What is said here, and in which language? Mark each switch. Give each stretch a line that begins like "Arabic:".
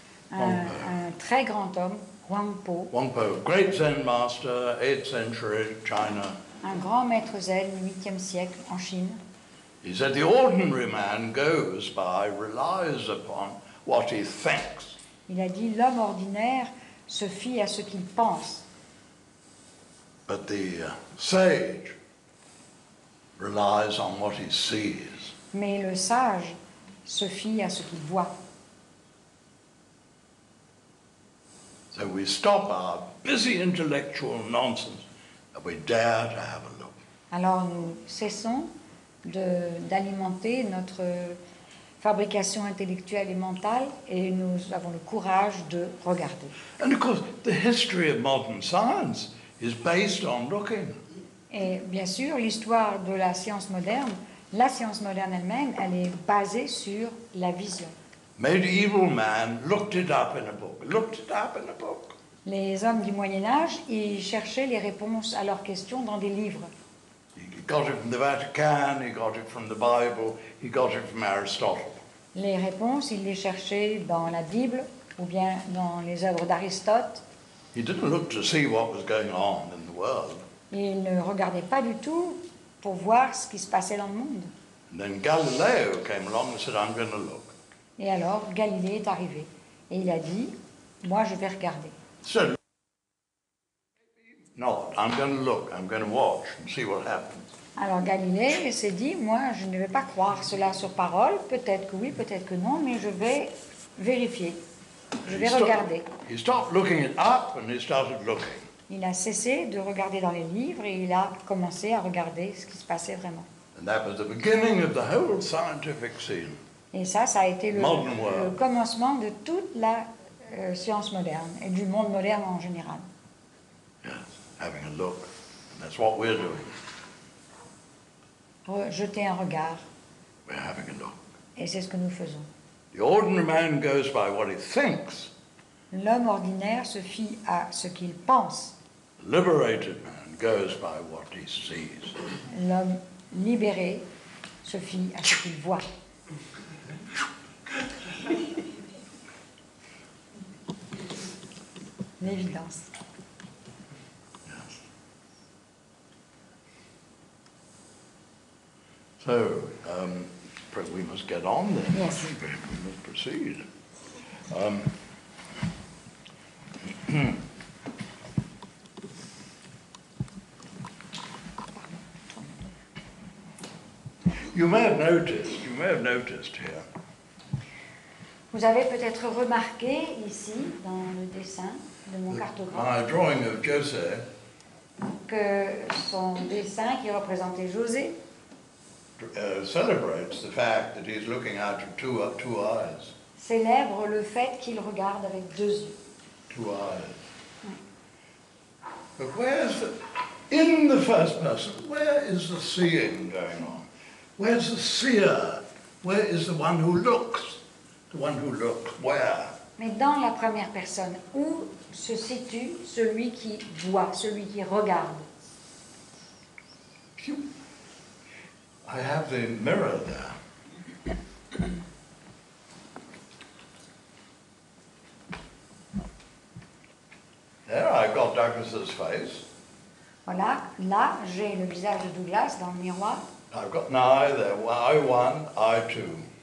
French: Un très grand homme, Huang Po,
English: Huang Po, great Zen master, 8th century China.
French: un grand maître zen du 8e siècle en Chine.
English: He said the ordinary man goes by, relies upon what he thinks.
French: Il a dit l'homme ordinaire se fie à ce qu'il pense,
English: But the sage relies on what he sees.
French: mais le sage se fie à ce qu'il voit.
English: So we stop our busy intellectual nonsense and we dare to have a look.
French: Alors nous cessons d'alimenter notre fabrication intellectuelle et mentale et nous avons le courage de regarder.
English: And of course, the history of modern science is based on looking.
French: Et bien sûr, l'histoire de la science moderne elle-même, elle est basée sur la vision.
English: Medieval man looked it up in a book, looked it up in a book.
French: Les hommes du Moyen Âge, ils cherchaient les réponses à leurs questions dans des livres.
English: He got it from the Vatican, he got it from the Bible, he got it from Aristotle.
French: Les réponses, ils les cherchaient dans la Bible ou bien dans les œuvres d'Aristote.
English: He didn't look to see what was going on in the world.
French: Et ils ne regardaient pas du tout pour voir ce qui se passait dans le monde.
English: And then Galileo came along and said, I'm going to look.
French: Et alors, Galilée est arrivé. Et il a dit, moi je vais regarder.
English: So, not, I'm going to look, I'm going to watch and see what happens.
French: Alors Galilée s'est dit, moi je ne vais pas croire cela sur parole, peut-être que oui, peut-être que non, mais je vais vérifier, je vais regarder.
English: He stopped looking it up and he started looking.
French: Il a cessé de regarder dans les livres et il a commencé à regarder ce qui se passait vraiment.
English: And that was the beginning of the whole scientific scene.
French: Et ça a été le
English: Modern world.
French: commencement de toute la science moderne et du monde moderne en général.
English: Yes, having a look. And that's what we're doing.
French: Jeter un regard,
English: We're having a look.
French: et c'est ce que nous faisons.
English: The ordinary man goes by what he thinks.
French: L'homme ordinaire se fie à ce qu'il pense.
English: The liberated man goes by what he sees.
French: L'homme libéré se fie à ce qu'il voit. L'évidence.
English: So, we must get on then. Yes. We must proceed. You may have noticed here,
French: Vous avez peut-être remarqué ici, dans le dessin de mon cartographe,
English: my drawing of Jose
French: que son dessin qui représentait José
English: celebrates the fact that he's looking out of two eyes.
French: célèbre le fait qu'il regarde avec deux yeux.
English: Two eyes. But in the first person, where is the seeing going on? Where's the seer? Where is the one who looks? The one who looks, where?
French: Mais dans la première personne, où se situe celui qui voit, celui qui regarde?
English: I have the mirror there. There I've got Douglas's face.
French: Voilà, là, j'ai le visage de Douglas dans le miroir
English: I've got an eye there, eye one, eye two.